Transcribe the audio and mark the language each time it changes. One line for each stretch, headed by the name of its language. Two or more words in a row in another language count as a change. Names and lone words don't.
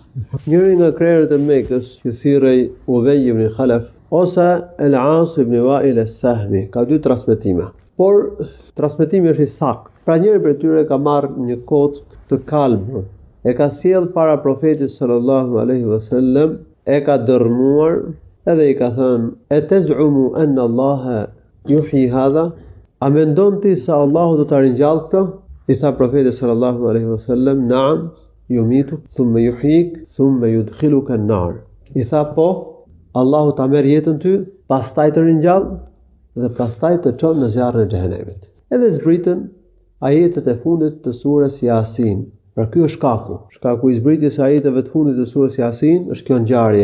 Albanian: Njëri nga krerët e Mekës, që thirrej Ubej ibn Khalaf ose El-As ibn Wa'il as-Sahmi, ka dy transmetime. Por transmetimi është i saktë. Pra njëri prej tyre ka marrë një kockë të kalbur, e ka sjell para profetit
Arabic: صلى الله عليه وسلم,
Albanian: e ka dërmuar edhe i ka thënë:
Arabic: "أ تزعم أن الله يحيي هذا?"
Albanian: A mendon ti se Allahu do ta ringjall këtë? I tha profeti
Arabic: صلى الله عليه وسلم نعم يميتك ثم يحييك ثم يدخلك النار."
Albanian: I tha po, Allahu ta merr jetën ty, pastaj të ringjall dhe pastaj të çon në zjarrin e xhehenemit. Edhe zbritën ajetet e fundit të surës Yasin. Pra ky është shkaku. Shkaku i zbritjes së ajeteve të fundit të surës Yasin është kjo ngjarje.